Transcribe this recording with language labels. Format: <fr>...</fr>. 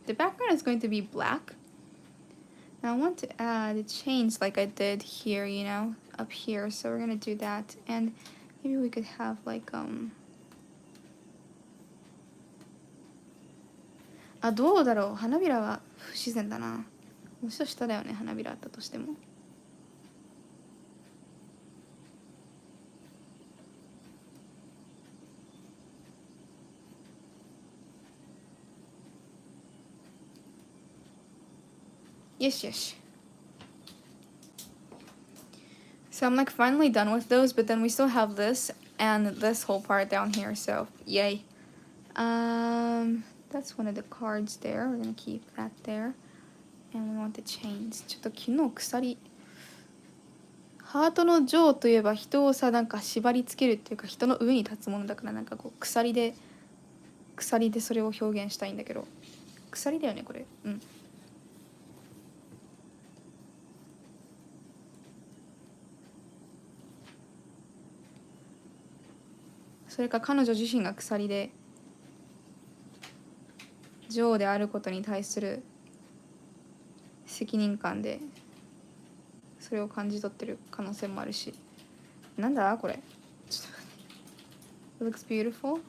<en>The background is going to be black. Now I want to add a change like I did here, you know, up here. So we're gonna do that, and maybe we could have like</en> <ja>あ、どうだろう。花びらは不自然だな。もうちょっと下だよね、花びらあったとしても。</ja> <en>Yes, yes. So I'm like finally done with those, but then we still have this and this whole part down here, so yay. That's one of the cards there. We're gonna keep that there. And we want to change.</en> <ja>ちょっと昨日鎖。ハートのジョーといえば人をさ、なんか縛り付けるっていうか人の上に立つものだからなんかこう鎖でそれを表現したいんだけど。鎖だよね、これ。うん。それか彼女自身が鎖で女王であることに対する責任感でそれを感じ取ってる可能性もあるし。なんだこれ。</ja> <en>ちょっと It looks beautiful.</en>